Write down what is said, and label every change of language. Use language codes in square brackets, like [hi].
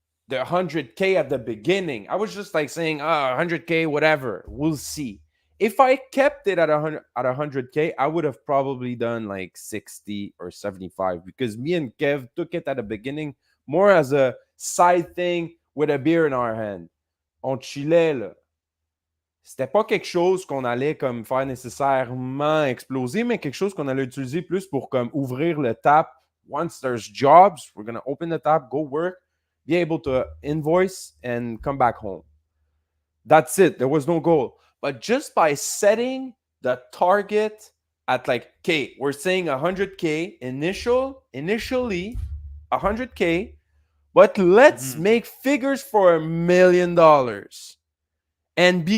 [en] the 100K at the beginning. I was just like saying, 100K, whatever, we'll see. If I kept it at 100K, I would have probably done like 60 or 75 because me and Kev took it at the beginning more as a side thing with a beer in our hand. [fr] On chillait, là. C'était pas quelque chose qu'on allait comme faire nécessairement exploser, mais quelque chose qu'on allait utiliser plus pour comme ouvrir le tap. [en] Once there's jobs, we're going to open the tap, go work, be able to invoice and come back home. That's it. There was no goal. But just by setting the target at like, okay, we're saying 100K initially 100K, but let's make figures for $1 million and be